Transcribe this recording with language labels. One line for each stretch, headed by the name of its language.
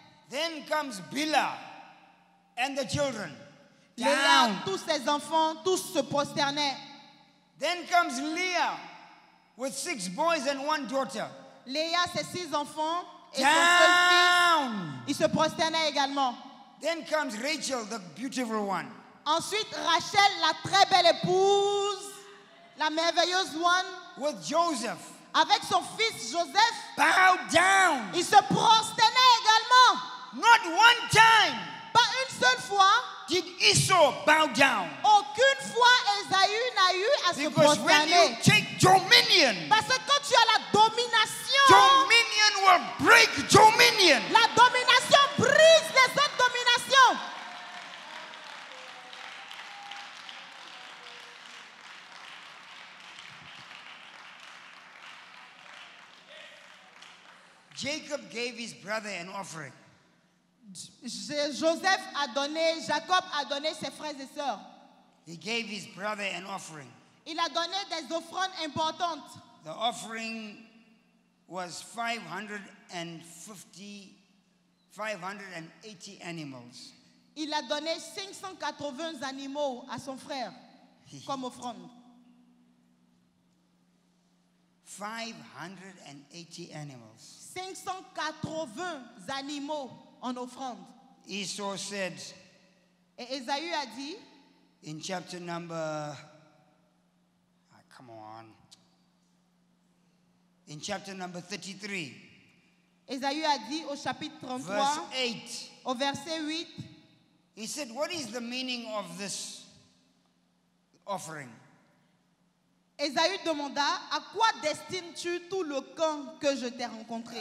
English: Then comes Bilhah and the children
French: Léa,
English: down.
French: tous ses enfants, tous se prosternaient.
English: Then comes Leah with 6 boys and 1 daughter.
French: Léa, ses 6 enfants et son seul fils,
English: Down.
French: ils se prosternaient également.
English: Then comes Rachel, the beautiful one.
French: Ensuite, Rachel, la très belle épouse, la merveilleuse
English: one, With Joseph.
French: avec son fils Joseph,
English: Bow down.
French: ils se prosternaient également.
English: Not one time
French: Pas une seule fois,
English: did Esau bow down.
French: aucune fois Ésaü n'a eu à se
English: Because when you
French: prosterner.
English: take dominion,
French: Parce que quand tu as la domination,
English: dominion will break dominion.
French: la domination brise les autres dominations.
English: Jacob gave his brother an offering.
French: Joseph a donné, Jacob a donné ses frères et sœurs.
English: He gave his brother an offering.
French: Il a donné des offrandes importantes.
English: The offering was 580 animals.
French: Il a donné 580 animaux à son frère comme offrande.
English: 580 animals.
French: 580 animaux en offrande.
English: Esau said
French: Et Ésaü a dit,
English: in chapter number, come on, in chapter number 33,
French: Ésaü a dit au chapitre 33,
English: verse 8,
French: au verset 8,
English: he said, what is the meaning of this offering?
French: Ésaü demanda, à quoi destines-tu tout le camp que je t'ai rencontré?